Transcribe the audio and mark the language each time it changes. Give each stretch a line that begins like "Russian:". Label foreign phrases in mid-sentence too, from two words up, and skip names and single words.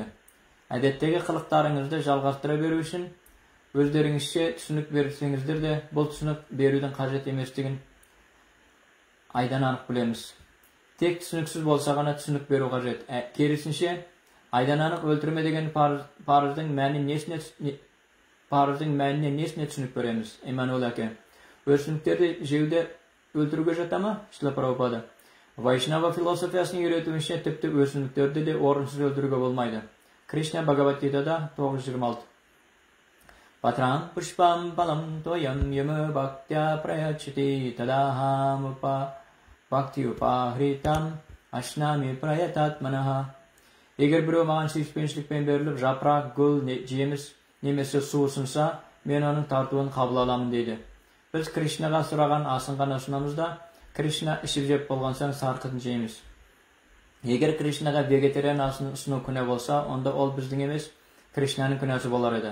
Kazakh: Әдеттегі қылықтарыңызды жалғастыра беру үшін өздеріңізше түсінік берсеңіздер де, бұл түсінік берудің қажет еместігін айдан анық білеміз. Тек түсініксіз болса ғана түсінік беру қажет. Керісінше, айдан анық өлтірме деген парыздың мәніне несіне түсінік береміз? Эммануил әке. Өсімдіктерді жеуде өлтіруге жата ма? Шила Прабхупада. Вайшнава философиясының үйретуінше тіпті өсімдіктерді де орынсыз өлтіруге болмайды.
Sanskrit: Кришна Бхагавад-гитада 9.26. पत्रं पुष्पं फलं तोयं यो मे भक्त्या प्रयच्छति तदहं भक्ति उपहृतम् अश्नामि प्रयतात्मनः.
Kazakh: Егер біреу маған сүйіспеншілікпен беріліп, жапырақ, гүл, жеміс немесе су ұсынса, мен оның тартуын қабыл аламын дейді. Біз Кришнаға сұраған асын ұсынамыз да, Кришна ішіп жеп болған соң сарқытын жейміз. Егер Кришнаға вегетариан асын ұсыну күнә болса, онда ол біздің емес, Кришнаның күнәсі болар еді.